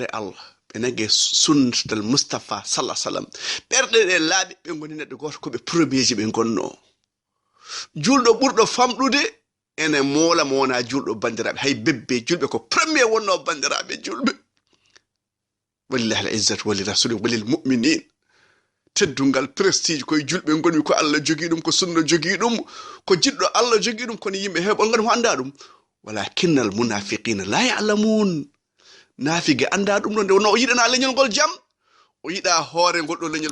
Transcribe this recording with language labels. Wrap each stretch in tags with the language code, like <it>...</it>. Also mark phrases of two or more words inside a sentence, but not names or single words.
<ff>Allah ɓe nange</ff> <ar>سنة المصطفى صلى الله سلم</ar> <ff>ɓerɗe ɗe laaɓi ɓe goni neɗɗo goto koɓe premier ji ɓe gonno julɗo ɓurɗo famɗude ene moola mo wona julɗo bandiraɓe hay bebbe julɓe ko premier wonno bandiraɓe julɓe</ff> <ar>ولله العزة ولرسوله وللمؤمنين</ar> <ff>teddungal prestige koye julɓe gonmi ko Allah jogii ɗum ko sunna jogii ɗum ko jiɗɗo Allah jogii ɗum kono yimɓe heɓol ngam ho anda ɗum</ff> <ar>ولكن المنافقين لا يعلمون</ar> <ff>naafige anda ɗum ɗo nde wonno o yiɗana leñol ngol jam o yiɗa hoore ngol ɗo leñol</ff>